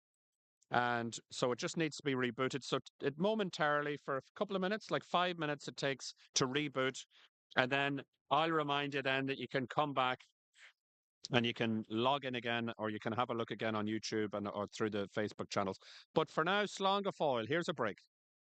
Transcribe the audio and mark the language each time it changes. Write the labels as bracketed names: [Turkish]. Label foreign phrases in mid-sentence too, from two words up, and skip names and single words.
[English] And so it just needs to be rebooted. So it momentarily, for a couple of minutes, like 5 minutes it takes to reboot. And then I'll remind you then that you can come back and you can log in again, or you can have a look again on YouTube or through the Facebook channels. But for now, [Irish] Slán go fóill. [English] Here's a break.